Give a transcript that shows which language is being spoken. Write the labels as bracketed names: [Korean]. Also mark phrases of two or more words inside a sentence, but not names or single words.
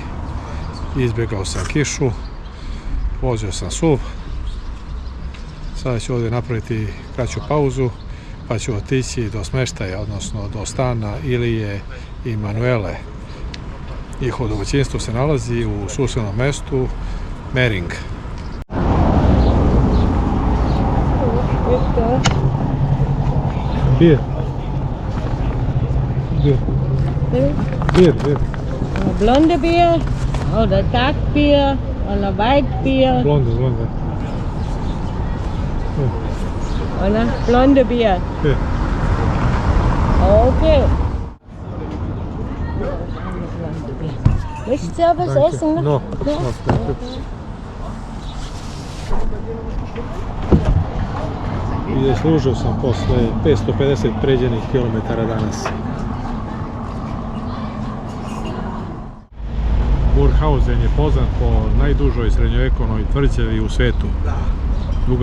[Serbian] Izbjegao sam kišu. Vozio sam SUV. Sada ću ovdje napraviti kraću pauzu, pa ću otići do smeštaja, odnosno do stana Ilije i Manuele. Njihovo domaćinstvo se nalazi u susednom mestu Mering. [German] Bier. Blonde Bier oder Tagbier oder Weitbier Blonde. oder blonde Bier. Bier. Okay. Möchtest du ja was essen? [Serbian] Ne? No. I zaslužio sam posle 550 pređenih kilometara danas. Burghausen je poznat po najdužoj srednjovekovnoj tvrđavi u svetu.